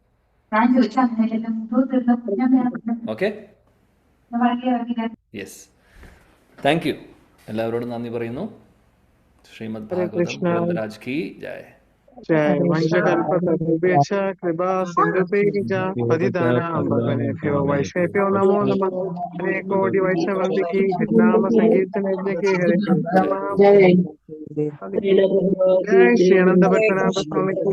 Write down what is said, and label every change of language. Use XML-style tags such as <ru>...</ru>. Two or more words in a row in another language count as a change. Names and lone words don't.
<en>Okay, yes. Thank you.</en> <ml>എല്ലാവരോടും നന്ദി പറയുന്നു. ശ്രീമദ് ഭാഗവതം രാജ്</ml> <hi>की जय.</hi> <sa>ജയ്. വഞ്ചകൽപതരുഭ്യശ്ച കൃപാ സിന്ധുഭ്യൈശ്ച പതിതാനാം പാവനേഭ്യോ വൈഷ്ണവേഭ്യോ നമോ നമഃ.</sa> <ml>ഹരേ കോടി വൈഷ്ണവന്ദിക്ക് നാമ സങ്കീർത്തനജ്ഞക്ക് ഹരേ കൃഷ്ണ. ജയ് ശ്രീ അനന്ത പത്മനാഭ സ്വാമിക്ക്</ml>